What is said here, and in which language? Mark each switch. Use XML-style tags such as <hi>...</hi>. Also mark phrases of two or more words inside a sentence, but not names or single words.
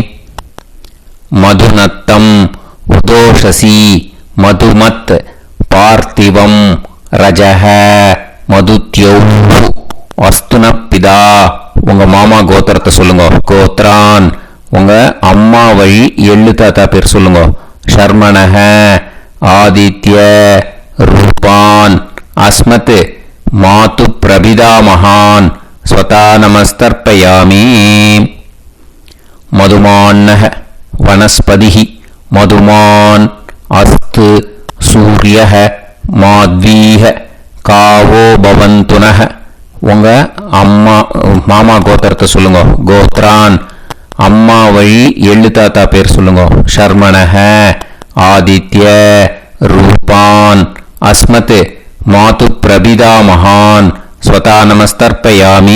<sa>मधु नक्तम् उतोषसि मधुमत् पार्थिवं रजः मधुद्यौः अस्तु नः पिता.</sa> <ta>உங்கள் மாமா கோத்திரத்தை சொல்லுங்க. கோத்ரான் உங்கள் அம்மா வழி எள்ளு தாத்தா பேர் சொல்லுங்க.</ta> <sa>शर्मणः आदित्य रूपान् अस्मत् मातुः प्रपितामहान् स्वता नमस्तर्पयामि मधुमान्नः वनस्पतिः मधुमान् अस्तु सूर्यः माध्वीः कावो भवन्तु नः</sa> <ta>உங்க அம்மா மாமா கோத்திரத்தை சொல்லுங்க. கோத்ரான் அம்மா வழி எள்ளு தாத்தா பேர் சொல்லுங்க.</ta> <sa>शर्मणः आदित्य रूपान् अस्मत् मातुः प्रपिता महान् स्वधा नमस्तर्पयामि.</sa>